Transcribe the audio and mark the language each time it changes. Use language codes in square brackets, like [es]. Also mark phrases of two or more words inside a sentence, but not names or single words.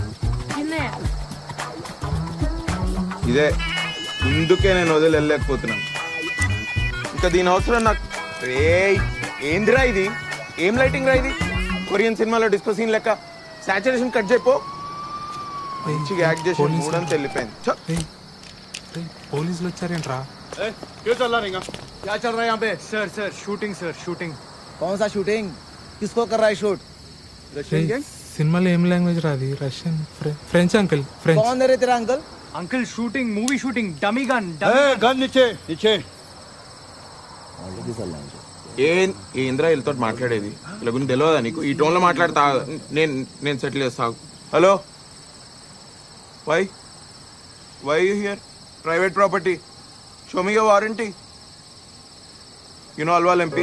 [te] ఇదే ఇందుకే నేను వదిలి వెళ్ళలేకపోతున్నాను. ఇంకా దీని అవసరం నాకు. రే ఏందిరా ఇది? ఏం లైటింగ్ రా ఇది? కొరియన్ సినిమాలో [en] disco scene [te] లెక్క [en] saturation cut [te] చేయపో. మంచిగా యాక్ట్ చేసి మూడంతా వెళ్ళిపోయింది. పోలీసులు వచ్చారేంట్రా? [hi] क्यों चल रहा रिंगा? क्या चल रहा है यहाँ पे? [en] Sir shooting. [hi] कौन सा शूटिंग? किसको कर रहा है शूट? [en] Russian gang? [te] సినిమాలో ఏం లాంగ్వేజ్ రాది? రష్యన్, ఫ్రెంచ్ అంకుల్. ఫ్రెంచ్. [hi] कौन है रे तेरा अंकल? [en] Uncle shooting movie shooting dummy gun. [hi] गन नीचे नीचे. [te] ఏంద్రా వీళ్ళతో మాట్లాడేది? ఇలా గురించి తెలియదా నీకు? ఈ టోన్లో మాట్లాడతా నేను సెటిల్ చేస్తా. [en] Hello why here? Private property. Show me your warranty. Alwal MP.